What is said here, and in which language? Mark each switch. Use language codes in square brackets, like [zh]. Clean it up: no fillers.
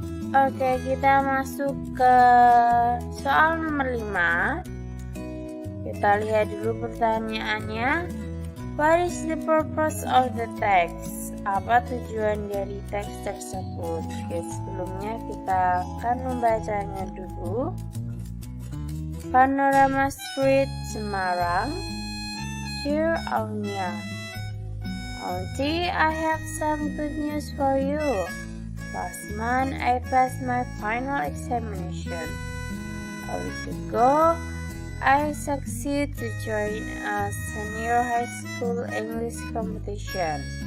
[id] Oke, kita masuk ke soal nomor 5. Kita lihat dulu pertanyaannya. [en] What is the purpose of the text? [id] Apa tujuan dari teks tersebut? Oke, sebelumnya kita akan membacanya dulu. [en] Panorama Street, Semarang. Dear Aunia, Auntie, I have some good news for you. Last month, I passed my final examination. A week ago, I succeeded to join a senior high school English competition.